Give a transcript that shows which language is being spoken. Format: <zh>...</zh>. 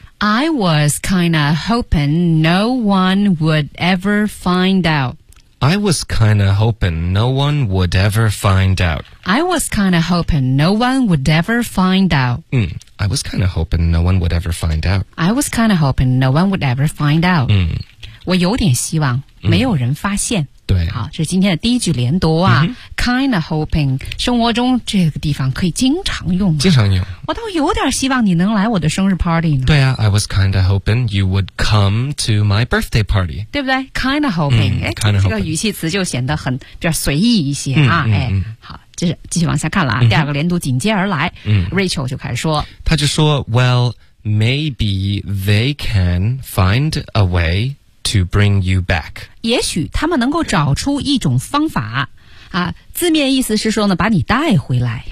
<en>I was kinda hoping no one would ever find out。 I was kinda hoping no one would ever find out. I was kinda hoping no one would ever find out.、 Mm, I was kinda hoping no one would ever find out. I was kinda hoping no one would ever find out.、 Mm.</en> <zh>我有点希望没有人发现。 Mm. 对，好，这是今天的第一句连读啊。 Mm-hmm.</zh> <en>Kinda hoping，</en> <zh>生活中这个地方可以经常用吗？经常用。我倒有点希望你能来我的生日 party 呢。对啊</zh> <en>，I was kinda hoping you would come to my birthday party，</en> <zh>对不对 ？</zh> <en>Kinda hoping，、嗯、哎 kinda hoping ，</en> <zh>这个语气词就显得很比较随意一些啊。嗯、哎、嗯，好，就是继续往下看了啊、嗯。第二个连读紧接而来、嗯、，Rachel 就开始说，他就说</zh> <en>，Well， maybe they can find a way to bring you back。</en> <zh>也许他们能够找出一种方法。啊，字面意思是说呢，把你带回来、</zh>